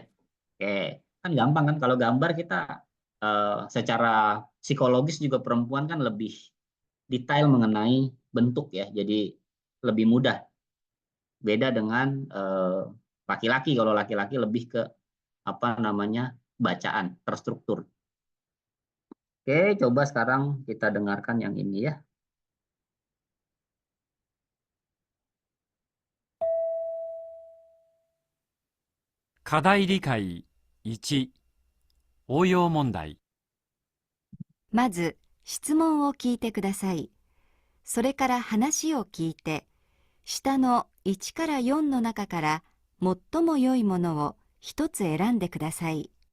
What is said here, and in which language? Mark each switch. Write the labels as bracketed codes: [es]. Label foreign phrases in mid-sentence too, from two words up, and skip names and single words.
[id] Oke, kan gampang kan kalau gambar kita secara psikologis juga perempuan kan lebih detail mengenai bentuk ya. Jadi lebih mudah. Beda dengan laki-laki. Kalau laki-laki lebih ke apa namanya? Bacaan, terstruktur. Oke, coba sekarang kita dengarkan yang ini ya. [ja] 課題理解1、応用問題。まず質問を聞いてください。それから話を聞いて、下の1から4の中から最も良いものを一つ選んでください。